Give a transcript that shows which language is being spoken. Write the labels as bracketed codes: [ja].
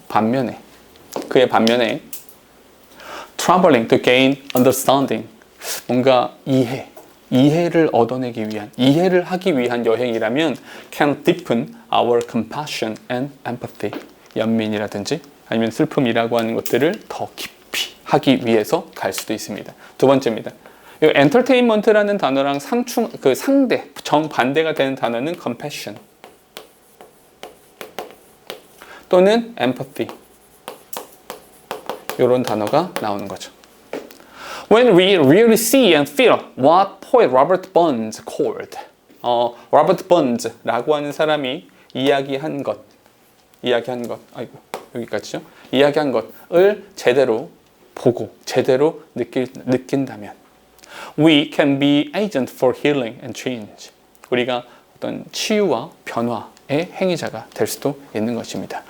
[ko] 반면에 그의 반면에 [en] traveling to gain understanding [ko] 뭔가 이해를 얻어내기 위한 이해를 하기 위한 여행이라면 [en] can deepen our compassion and empathy [ko] 연민이라든지 아니면 슬픔이라고 하는 것들을 더 깊이 하기 위해서 갈 수도 있습니다. 두 번째입니다. 이 entertainment라는 단어랑 상대 정반대가 되는 단어는 compassion 또는 empathy 이런 단어가 나오는 거죠. [en] When we really see and feel what poet Robert Burns called [ko] Robert Burns라고 하는 사람이 이야기한 것 아이고 여기까지죠. 이야기한 것을 제대로 보고 제대로 느낀다면 [en] we can be agent for healing and change [ko] 우리가 어떤 치유와 변화의 행위자가 될 수도 있는 것입니다.